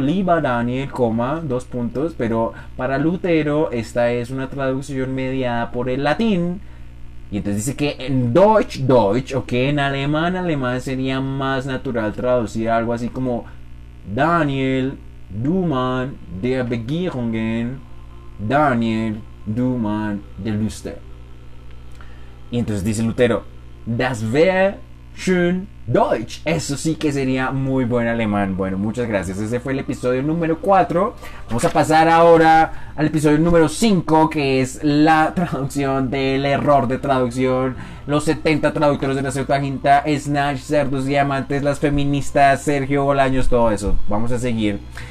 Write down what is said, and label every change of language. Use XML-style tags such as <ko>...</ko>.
<de>Lieber Daniel,</de> <es>coma, 2 puntos, pero para Lutero esta es una traducción mediada por el latín. Y entonces dice que en Deutsch, ok, en alemán sería más natural traducir algo así como</es> <de>Daniel, du Mann der Begehrungen, Daniel, du Mann der Lüste.</de> <es>Y entonces dice Lutero,</es> <de>das wäre schön Deutsch.</de> <es>Eso sí que sería muy buen alemán. Bueno, muchas gracias. Ese fue el episodio número 4. Vamos a pasar ahora al episodio número 5, que es la traducción del error de traducción. Los 70 traductores de la Septuaginta, Snatch, Cerdos, Diamantes, las feministas, Sergio Bolaños, todo eso. Vamos a seguir.</es>